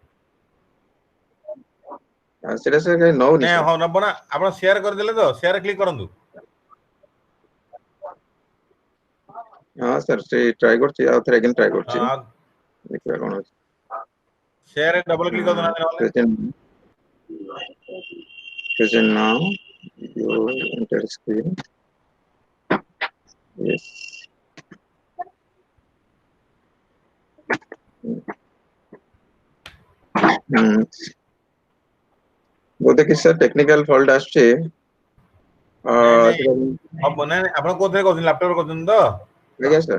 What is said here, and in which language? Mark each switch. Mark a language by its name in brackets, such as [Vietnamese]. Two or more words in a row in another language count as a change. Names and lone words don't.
[Odia] ସେଟା ସାର୍ କାଇଁ ନଉନି ନାଇଁ ସାର୍। ହଁ ନବ ନା, ଆପଣ ସେୟାର କରିଦେଲେ ତ, [English] share click [Odia] କରନ୍ତୁ। ହଁ ସାର୍, ସେ ଟ୍ରାଏ କରୁଛି, ଆଉ ଥରେ ଟ୍ରାଏ କରୁଛି, ଦେଖିବା କଣ ହଉଛି। [English] share double click [Odia] କରିଦେଉନାହାନ୍ତି ନହେଲେ। [English] Present now, your entire screen. Yes. [Odia] ବୋଧେ କିଛି ସାର୍ [English] technical fault [Odia] ଆସୁଛି। ନାଇଁ ନାଇଁ ହବ, ନାଇଁ ଆପଣ କୋଉଥିରେ କରୁଛନ୍ତି? ଲାପଟପରେ କରୁଛନ୍ତି ତ? ଆଜ୍ଞା ସାର୍।